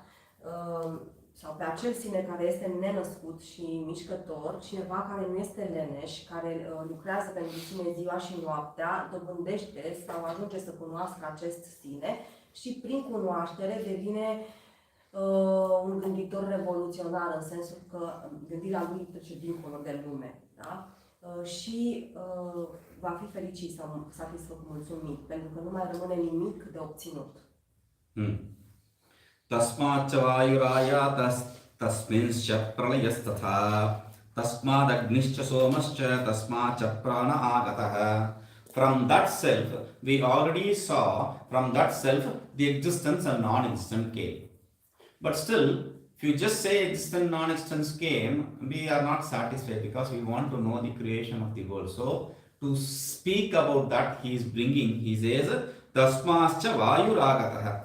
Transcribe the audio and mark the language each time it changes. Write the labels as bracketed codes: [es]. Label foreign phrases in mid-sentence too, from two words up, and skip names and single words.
[ro] Sau pe acel sine care este nenăscut și mișcător, cineva care nu este leneș, care lucrează pentru sine ziua și noaptea, dobândește sau ajunge să cunoască acest sine și prin cunoaștere devine un gânditor revoluționar, în sensul că gândirea lui trece dincolo de lume. Da? Și va fi fericit sau satisfăcut, mulțumit, pentru că nu mai rămâne nimic de obținut. [sa] तस्माच्च वायुराय तस्मिंश्च प्रलयस्तथा तस्मादग्निश्च सोमश्च तस्माच्च प्राण आगतः. [en] From that self, we already saw, from that self, the existence and non-existence came. But still, if you just say existence, non-existence came, we are not satisfied because we want to know the creation of the world. So, to speak about that, he is bringing, he says, [sa] तस्माच्च वायुरागतः.